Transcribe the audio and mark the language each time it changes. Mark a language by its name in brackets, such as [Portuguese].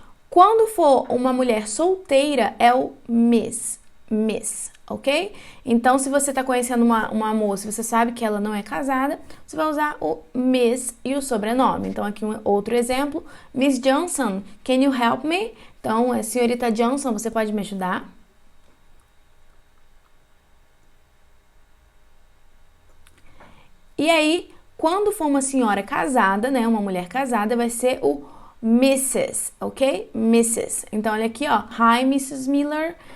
[Portuguese] Quando for uma mulher solteira, é o Miss, ok? Então, se você está conhecendo uma moça, você sabe que ela não é casada, você vai usar o Miss e o sobrenome. Então, aqui um outro exemplo. [English] Miss Johnson, can you help me? [Portuguese] Então, senhorita Johnson, você pode me ajudar? E aí, quando for uma senhora casada, uma mulher casada, vai ser o Mrs, ok? Mrs. Então, olha aqui, ó. [English] Hi, Mrs. Miller.